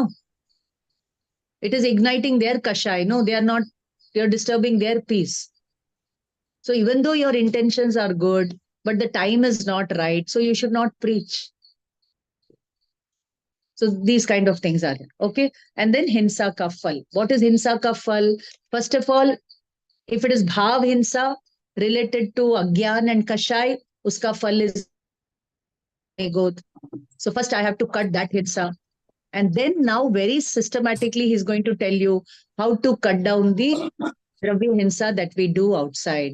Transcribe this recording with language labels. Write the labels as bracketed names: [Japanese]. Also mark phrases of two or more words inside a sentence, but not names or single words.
[English] It is igniting their kashai. No, they are disturbing their peace. So even though your intentions are good, but the time is not right, so you should not preach. So these kind of things are there. Okay. And then [Hindi] हिंसा का फल. [English] What is [Hindi] हिंसा का फल? [English] First of all, if it is [Hindi] भाव हिंसा [English] related to agyan and kashai, [Hindi] उसका फल [English] is ego. So first I have to cut that hinsa. And then now very systematically he's going to tell you how to cut down the [Hindi] द्रव्य हिंसा [English] that we do outside.